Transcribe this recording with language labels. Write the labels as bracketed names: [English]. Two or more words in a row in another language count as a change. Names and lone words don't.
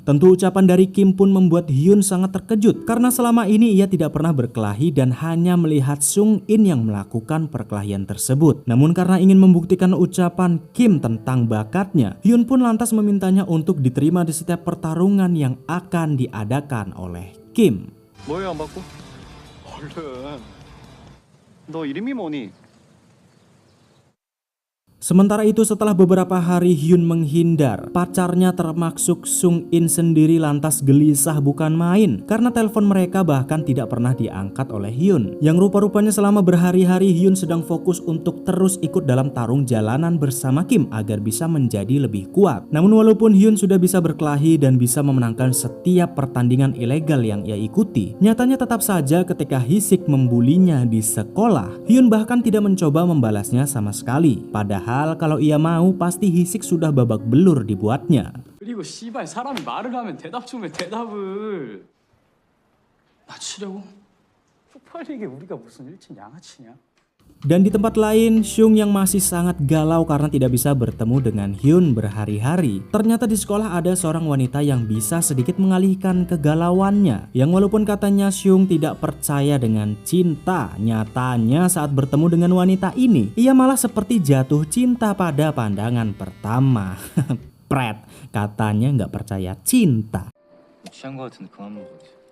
[Indonesian] Tentu ucapan dari Kim pun membuat Hyun sangat terkejut, karena selama ini ia tidak pernah berkelahi dan hanya melihat Sung In yang melakukan perkelahian tersebut. Namun karena ingin membuktikan ucapan Kim tentang bakatnya, Hyun pun lantas memintanya untuk diterima di setiap pertarungan yang akan diadakan oleh Kim. [Korean] 뭐예요 안 받고? 얼른. 너 이름이 뭐니? [Indonesian] Sementara itu setelah beberapa hari Hyun menghindar, pacarnya termasuk Sung In sendiri lantas gelisah bukan main karena telepon mereka bahkan tidak pernah diangkat oleh Hyun. Yang rupa-rupanya selama berhari-hari Hyun sedang fokus untuk terus ikut dalam tarung jalanan bersama Kim agar bisa menjadi lebih kuat. Namun walaupun Hyun sudah bisa berkelahi dan bisa memenangkan setiap pertandingan ilegal yang ia ikuti, nyatanya tetap saja ketika Hisik membulinya di sekolah, Hyun bahkan tidak mencoba membalasnya sama sekali. Padahal kalau ia mau pasti Hisik sudah babak belur dibuatnya. [Korean] 그리고 씨발 사람이 말을 하면 대답 좀 해 대답을. 나 치려고? 쪽팔리게 우리가 무슨 일진 양아치냐? [Indonesian] Dan di tempat lain, Sung yang masih sangat galau karena tidak bisa bertemu dengan Hyun berhari-hari. Ternyata di sekolah ada seorang wanita yang bisa sedikit mengalihkan kegalauannya. Yang walaupun katanya Sung tidak percaya dengan cinta, nyatanya saat bertemu dengan wanita ini, ia malah seperti jatuh cinta pada pandangan pertama. Pret, katanya nggak percaya cinta. [Korean] 취한 거 같은데 그만 먹어.